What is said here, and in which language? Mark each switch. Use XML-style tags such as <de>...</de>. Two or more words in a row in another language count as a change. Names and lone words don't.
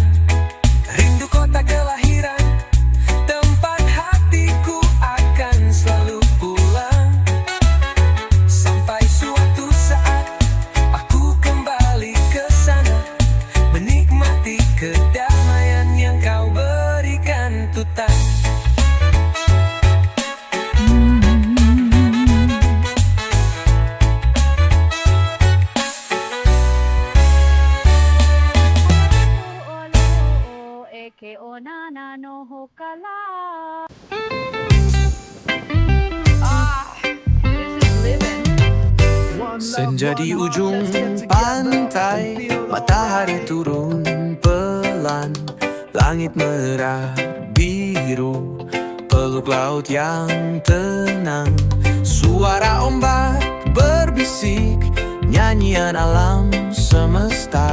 <id>Rindu kota kelahiran, tempat hatiku akan selalu pulang. Sampai suatu saat aku kembali ke sana, menikmati kedamaian yang kau berikan Tutan. eke onana no hokala.</id> <en>This is living.</en> <id>Senja di ujung pantai, matahari turun pelan. Langit merah biru, peluk laut yang tenang. Suara ombak berbisik, nyanyian alam semesta.</id>